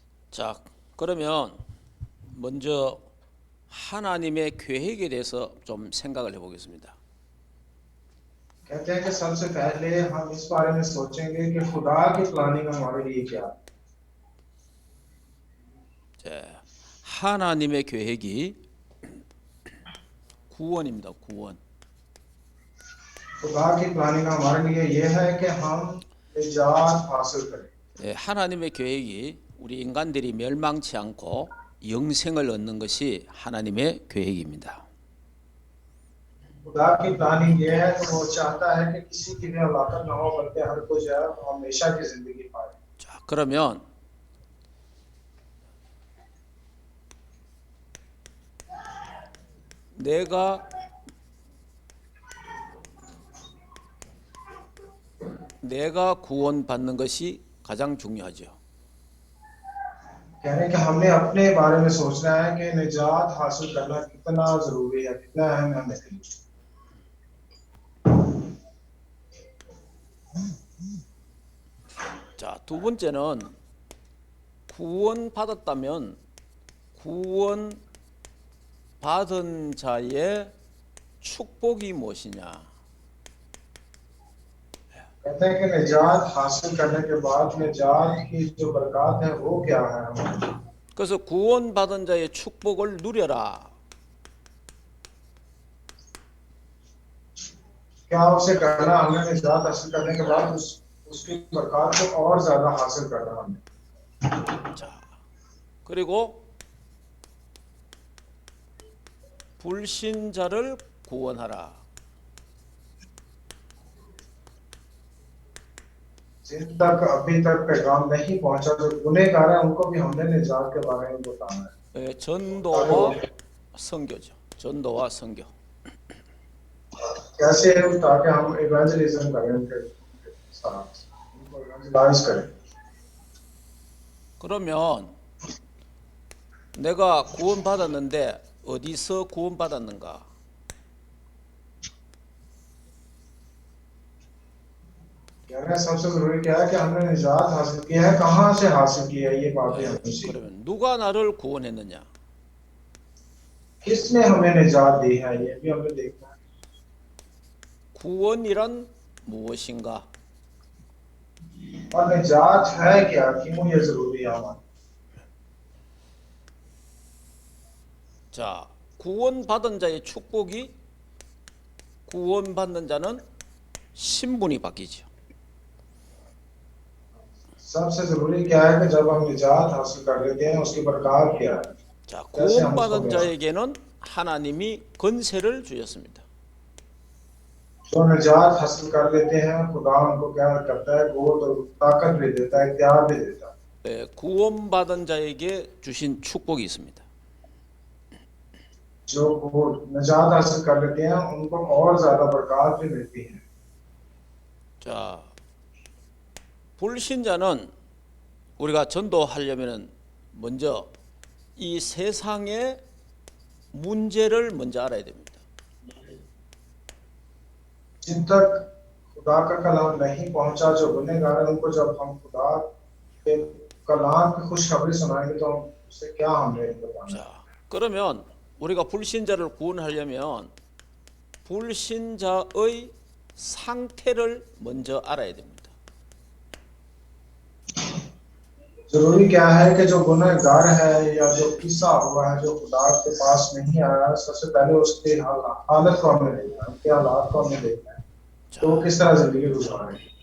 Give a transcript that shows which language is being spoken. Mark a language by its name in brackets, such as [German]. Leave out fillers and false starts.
[Korean] 자, 그러면 먼저 하나님의 계획에 대해서 좀 생각을 해보겠습니다. [Hindi] कहते हैं कि सबसे पहले हम इस बारे में सोचेंगे कि खुदा की प्लानिंग हमारे लिए क्या है। [Korean] 자, 하나님의 계획이 구원입니다. 구원. [Hindi] खुदा की प्लानिंग हमारे लिए ये है कि हम निजात हासिल करें। [Korean] 예, 하나님의 계획이 우리 인간들이 멸망치 않고 영생을 얻는 것이 하나님의 계획입니다. [Hindi] खुदा की प्लानिंग ये है कि वो चाहता है कि किसी की भी हलाकत ना हो बल्कि हर कोई जो है वो हमेशा की जिंदगी पाए। [Korean] 자, 그러면 내가 구원받는 것이 가장 중요하죠. [Hindi] कहने कि हमने अपने बारे में सोचना है कि निजात हासिल करना कितना जरूरी है, कितना अहम है हमें। [Korean] 자, 두 번째는 구원받았다면 구원받은 자의 축복이 무엇이냐? [Hindi] कहते हैं कि निजात हासिल करने के बाद निजात की जो बरकत है वो क्या है। [Korean] 그래서 구원받은 자의 축복을 누려라. [Hindi] क्या उसे करना हमने निजात हासिल करने के बाद उसकी बरकत को और ज्यादा हासिल करना हमने। [Korean] 자, 그리고 불신자를 구원하라. [Hindi] जिन तक अभी तक पैगाम नहीं पहुंचा जो गुनहगार है उनको भी हमने निजात के बारे में बताना है। [Korean] 예, 전도와 선교죠. 전도와 선교. [Hindi] कैसे है ताकि हम इवेंजलिज्म करें उनके साथ, उनको इवेंजलाइज करें। [Korean] 그러면 내가 구원받았는데 어디서 구원받았는가? [Hindi] यानी सबसे जरूरी क्या है कि हमने निजात हासिल की है, कहाँ से हासिल की है, ये बात भी हमें सीखनी। [Korean] 그러면 누가 나를 구원했느냐? [Hindi] किसने हमें निजात दी है, ये भी हमें देखना है। [Korean] 구원이란 무엇인가? [Hindi] और निजात है क्या, क्यों ये जरूरी है हमारे। [Korean] 자, 구원받은 자의 축복이 구원받는 자는 신분이 바뀌죠. [Hindi] सबसे जरूरी क्या है कि जब हम निजात हासिल कर लेते हैं उसकी बरकत क्या है। [Korean] 자, 구원받은 자에게는 하나님이 권세를 주셨습니다. [Hindi] जो निजात हासिल कर लेते हैं खुदा उनको क्या करता है, वो तो ताकत भी देता है, इख्तियार भी देता है। [Korean] 예, 구원받은 자에게 주신 축복이 있습니다. [Hindi] जो वो निजात हासिल कर लेते हैं उनको और ज्यादा बरकत भी मिलती है। [Korean] 자, 불신자는 우리가 전도하려면은 먼저 이 세상의 문제를 먼저 알아야 됩니다. [Hindi] जिन तक खुदा का कलाम नहीं पहुंचा, जो गुनहगार है उनको जब हम खुदा के कलाम की खुशखबरी सुनाएंगे तो हम उससे क्या हमने बताना। [Korean] 자, 그러면 우리가 불신자를 구원하려면 불신자의 상태를 먼저 알아야 됩니다. [Hindi] जरूरी क्या है कि जो गुनहगार है या जो पिसा हुआ है, जो खुदा के पास नहीं आया, सबसे पहले उसकी हालत को हमें देखना है, उनके हालात को हमें देखना है, तो वो किस तरह जिंदगी गुजारे।